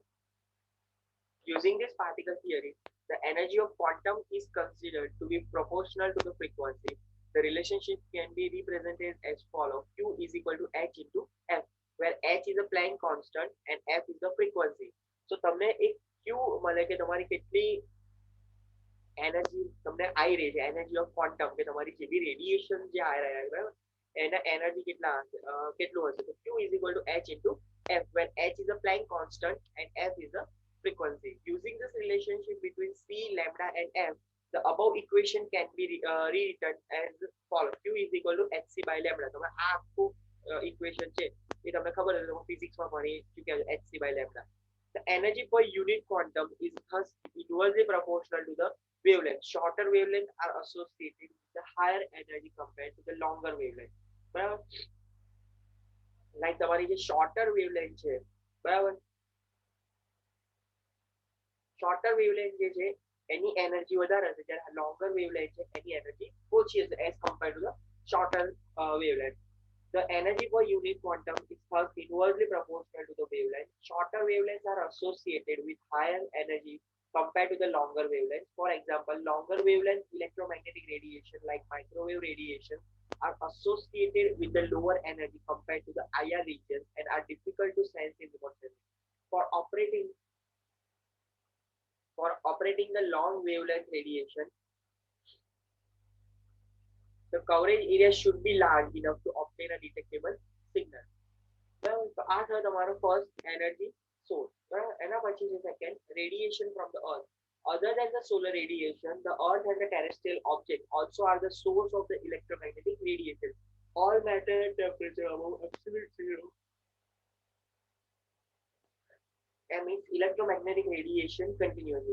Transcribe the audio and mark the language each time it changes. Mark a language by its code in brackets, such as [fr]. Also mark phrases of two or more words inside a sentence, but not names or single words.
[en] Using this particle theory, the energy of quantum is considered to be proportional to the frequency. The relationship can be represented as follows: Q is equal to H into F, where H is a Planck constant and F is the frequency. [gu] So તમને એક Q મળે કે તમારી કેટલી એનર્જી તમને આવી રહી છે, [en] energy of quantum [gu] કે તમારી જે બી રેડિયેશન જે આવી રહ્યા છે બરાબર, એના એનર્જી કેટલું હશે, તો [en] Q is equal to H into F, where H is a Planck constant and F is the frequency. Using this relationship between C, lambda and F, the above equation can be rewritten as follows: Q is equal to hc by lambda. [gu] તમે આ આખું equation છે એ તમને ખબર હશે, તમે ફિઝિક્સમાં ભણી ચૂક્યા છો, [en] hc by lambda. The energy per unit quantum is thus inversely proportional to the wavelength. Shorter wavelengths are associated with the higher energy compared to the longer wavelength. [gu] બરાબર, લાઈક તમારી જે [en] shorter wavelength [gu] છે બરાબર, [en] shorter wavelength [gu] જે છે એની એનર્જી વધારે હશે, જ્યારે [en] longer wavelength [gu] છે એની એનર્જી ઓછી હશે [en] as compared to the shorter wavelength. The energy per unit quantum is thus inversely proportional to the wavelength. Shorter wavelengths are associated with higher energy compared to the longer wavelengths. For example, longer wavelength electromagnetic radiation like microwave radiation are associated with the lower energy compared to the IR region and are difficult to sense in remote sensing. For operating the long wavelength radiation, the coverage area should be large enough to obtain a detectable signal. Well, so [gu] આ થયો તમારો [en] first energy source. [gu] એના પછી છે [en] second, radiation from the earth. Other than the solar radiation, the earth and the terrestrial object also are the source of the electromagnetic radiation. All matter at temperature above absolute zero emits electromagnetic radiation continuously.